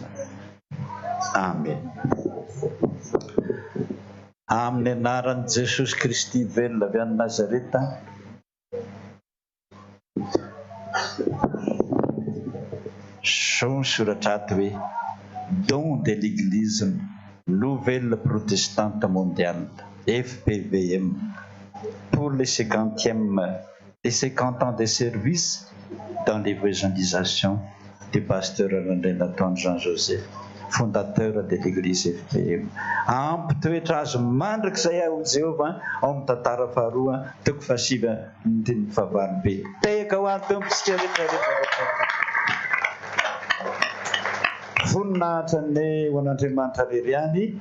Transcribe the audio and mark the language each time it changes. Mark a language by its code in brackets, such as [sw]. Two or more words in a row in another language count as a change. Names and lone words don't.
[mg] Amen. Amin'ny anaran'i Jesosy Kristy velona avy any Nazareta, soratra hoe [fr] don de l'Église Nouvelle Protestante Mondiale, FPVM, pour les 50 ans de service dans l'évangélisation du pasteur Natahan Jean-Joseph, fondateur de l'Église FPM. [mg] Ampitoetra azo mandrakizay ao Jehovah ao amin'ny tantara faharoa toko fahasivy ny tenin'ny fahavalo be. Tehaka ho any tompontsika rehetrarehetra. Voninahitra ny ho an'Andriamanitra rery any.